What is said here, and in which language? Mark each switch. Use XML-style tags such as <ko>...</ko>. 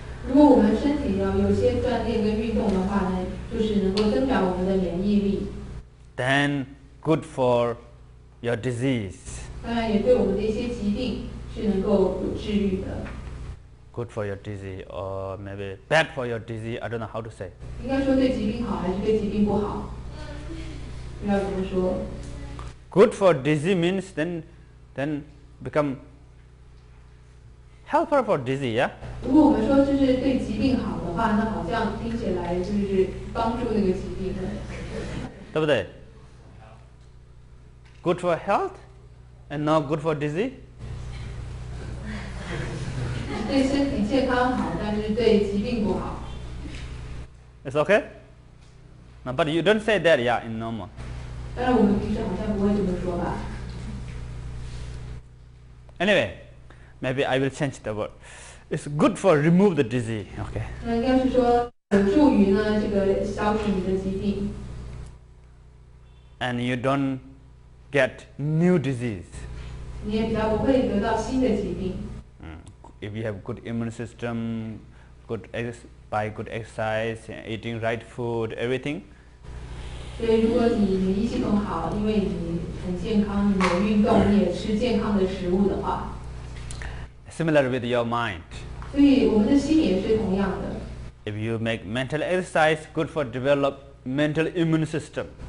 <zh>如果我们身体要有些锻炼跟运动的话呢，就是能够增长我们的免疫力。</zh> <en>Then good for your disease.</en> <zh>当然也对我们的一些疾病是能够有治愈的。</zh> <en>Good for your disease, or maybe bad for your disease. I don't know how to say.</en> <zh>应该说对疾病好还是对疾病不好？不知道怎么说。</zh> <en>Good for disease means then become helper for disease, yeah.</en> <zh>如果我们说这是对疾病好的话，那好像听起来就是帮助那个疾病的，对不对？</zh> <en>Good for health and not good for disease.</en> <zh>对身体健康好，但是对疾病不好。</zh> <en>It's okay? No, but you don't say that, yeah, in normal.</en> <zh>当然我们平时好像不会这么说吧。</zh> <en>Anyway, maybe I will change the word. It's good for remove the disease. Okay.</en> <zh>那应该是说有助于呢这个消除你的疾病。</zh> <en>And you don't get new disease.</en> <zh>你也比较不会得到新的疾病。</zh> <en>If you have good immune system, by good exercise, eating right food, everything.</en> <zh>所以如果你免疫系统好，因为你很健康，你有运动，你也吃健康的食物的话。</zh> <en>Similar with your mind.</en> <zh>所以我们的心也是同样的。</zh> <en>If you make mental exercise, good for develop mental immune system.</en>